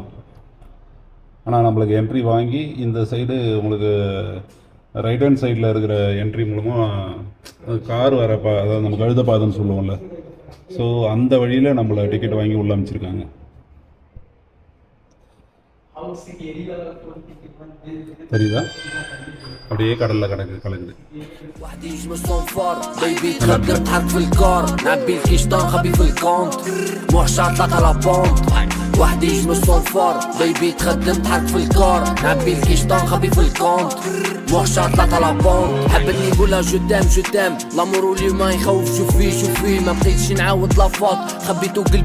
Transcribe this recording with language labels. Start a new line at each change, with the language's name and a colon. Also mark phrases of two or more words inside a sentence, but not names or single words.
Tamil: ஆனால் நம்மளுக்கு என்ட்ரி வாங்கி இந்த சைடு உங்களுக்கு
English: right hand
Tamil: சைடில் இருக்கிற என்ட்ரி மூலமாக கார் வர அதாவது நம்ம கழுத பாதைன்னு சொல்லுவோம்ல. ஸோ அந்த வழியில் நம்மளை டிக்கெட் வாங்கி உள்ள அமைச்சிருக்காங்க. தெரியுதா அப்படியே கடல்ல கலக்குது
Arabic: وحدي يجمع الصنفار بيبي تخدم تحرك في الكار نعبي الكيشطان خبي في الكونت موحشة طلعت على بونت وحدي يجمع الصنفار بيبي تخدم تحرك في الكار نعبي الكيشطان خبي في الكونت موحشة طلعت على بونت حبتني نقولها جدام لامور واليوم يخوف شوفي ما بقيتش نعاود لافاط خبيتو قلبي